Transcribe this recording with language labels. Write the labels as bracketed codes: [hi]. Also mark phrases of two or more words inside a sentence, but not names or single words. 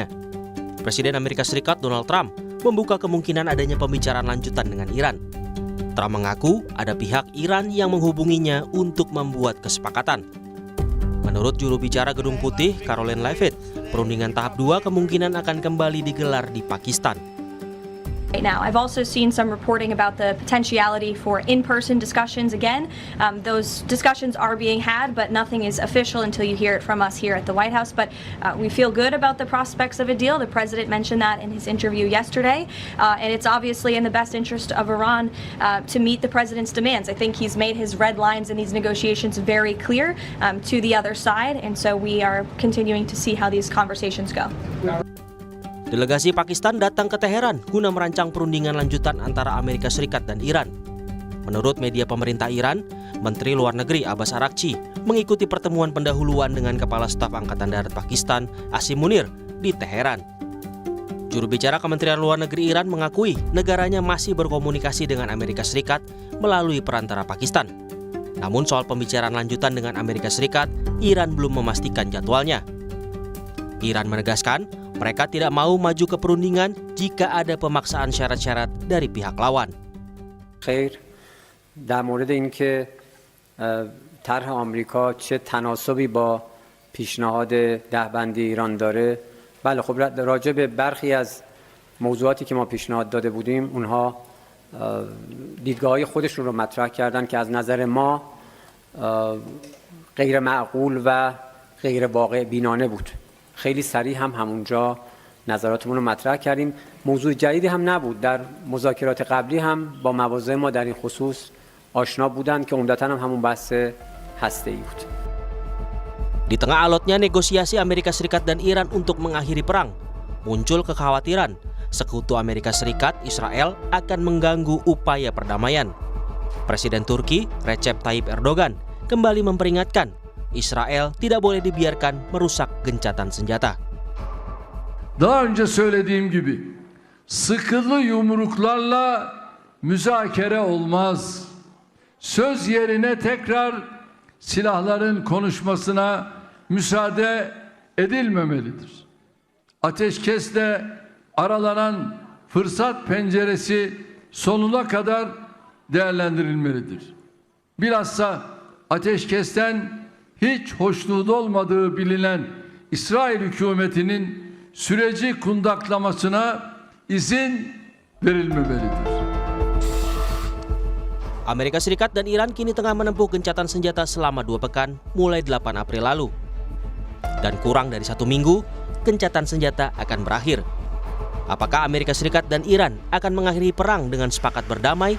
[id] Presiden Amerika Serikat Donald Trump membuka kemungkinan adanya pembicaraan lanjutan dengan Iran. Trump mengaku ada pihak Iran yang menghubunginya untuk membuat kesepakatan. Menurut juru bicara Gedung Putih, Karoline Leavitt, perundingan tahap 2 kemungkinan akan kembali digelar di Pakistan. [en] Right now, I've also seen some reporting about the potentiality for in-person discussions again. Those discussions are being had, but nothing is official until you hear it from us here at the White House. But we feel good about the prospects of a deal. The president mentioned that in his interview yesterday. And it's obviously in the best interest of Iran to meet the president's demands. I think he's made his red lines in these negotiations very clear to the other side. And so we are continuing to see how these conversations go. [id] Delegasi Pakistan datang ke Teheran guna merancang perundingan lanjutan antara Amerika Serikat dan Iran. Menurut media pemerintah Iran, Menteri Luar Negeri Abbas Araghchi mengikuti pertemuan pendahuluan dengan Kepala Staf Angkatan Darat Pakistan, Asim Munir, di Teheran. Juru bicara Kementerian Luar Negeri Iran mengakui negaranya masih berkomunikasi dengan Amerika Serikat melalui perantara Pakistan. Namun soal pembicaraan lanjutan dengan Amerika Serikat, Iran belum memastikan jadwalnya. Iran menegaskan mereka tidak mau maju ke perundingan jika ada pemaksaan syarat-syarat dari pihak lawan. [fa] خیر در مورد اینکه طرح آمریکا چه تناسبی با پیشنهاد دهبندی ایران داره، بله خب راجع به برخی از موضوعاتی که ما پیشنهاد داده بودیم اونها دیدگاه‌های خودشون رو مطرح کردن که از نظر ما غیر معقول و غیر واقع بینانه بود. خیلی سریع هم همونجا نظراتمون رو مطرح کردیم. موضوع جدیدی هم نبود. در مذاکرات قبلی هم با مواضع ما در این خصوص آشنا بودند که عمدتاً هم همون بحث هسته‌ای بود. [id] Di tengah alotnya negosiasi Amerika Serikat dan Iran untuk mengakhiri perang, muncul kekhawatiran sekutu Amerika Serikat, Israel akan mengganggu upaya perdamaian. Presiden Turki, Recep Tayyip Erdogan, kembali memperingatkan İsrail tidak boleh dibiarkan merusak gencatan senjata. [tr] Daha önce söylediğim gibi sıkılı yumruklarla müzakere olmaz. Söz yerine tekrar silahların konuşmasına müsaade edilmemelidir. Ateşkesle aralanan fırsat penceresi sonuna kadar değerlendirilmelidir. Bilhassa ateşkesten hiç hoşnut olmadığı bilinen İsrail hükümetinin süreci kundaklamasına izin verilmemelidir. [id] Amerika Serikat dan Iran kini tengah menempuh gencatan senjata selama 2 pekan mulai 8 April lalu. Dan kurang dari 1 minggu, gencatan senjata akan berakhir. Apakah Amerika Serikat dan Iran akan mengakhiri perang dengan sepakat berdamai?